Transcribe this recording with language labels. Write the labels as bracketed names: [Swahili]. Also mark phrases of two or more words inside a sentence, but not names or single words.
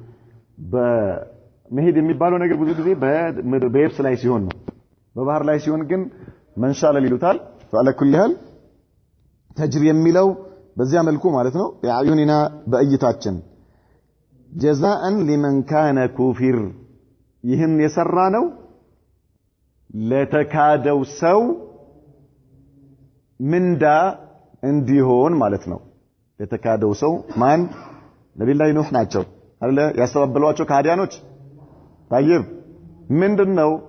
[Amharic] በመሄድ የሚባለው ነገር ብዙ ጊዜ በየብስ ላይ ሲሆን ነው በባህር ላይ ሲሆን ግን መንሻለል ይሉታል [Arabic] فعلى كل حال [Amharic] ተጅሪ የሚለው በዚያ መልኩ ማለት ነው ያዩኒና በእይታችን [Arabic] جزاء لمن كان كفر [Amharic] ይህን የሰራ ነው ለተካደው ሰው ምንዳ እንዲሆን ማለት ነው ለተካደው ሰው ማን ነብይ ላይ ኑህ ናቸው አይደለ ያስተባበሏቸው ካህዲያኖች طيب ምንድነው